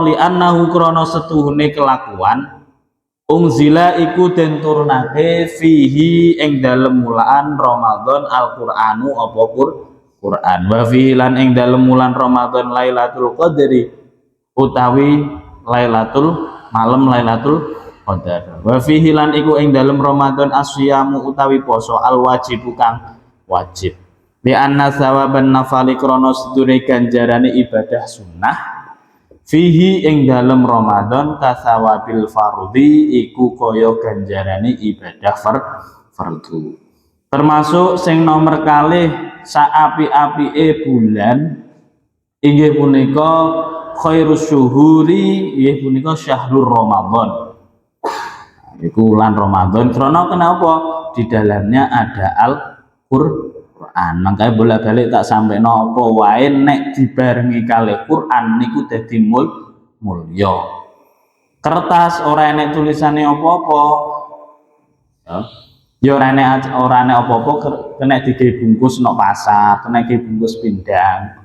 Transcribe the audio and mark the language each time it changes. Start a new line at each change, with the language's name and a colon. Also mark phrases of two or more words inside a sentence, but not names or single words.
Arabic: لأنه
Javanese: krana setuhune kelakuan unzila iku den turunake fihi ing dalem wulan Ramadan Al-Qur'anu apa Qur'an
Arabic: وفيه
Javanese: lan ing dalem wulan Ramadan Lailatul Qadri utawi Lailatul malam Lailatul qadar.
Arabic: وفيه
Javanese: lan iku ing dalem Ramadan asyamu utawi poso
Arabic: الواجب
Javanese: kang wajib.
Arabic: بأن ثواب النفل
Javanese: krana sedure ganjarane ibadah sunnah fihi ing dalem Ramadan
Arabic: كثواب الفرض
Javanese: iku kaya ganjarane ibadah fardu. Termasuk sing nomor kalih saapi-apike bulan inggih punika
Arabic: خير الشهور
Javanese: inggih punika
Arabic: شهر رمضان.
Javanese: Iku bulan Ramadan
Indonesian: karena kenapa? Di dalamnya ada Al-Qur'an.
Javanese: Makanya bolak-balik tak sampai apa wae nek dibarengi kalih Quran niku dadi mulya. Kertas ora enek tulisane apa-apa. Ya ora enek apa-apa kena digawe bungkus nok pasar, kena dibungkus pindang.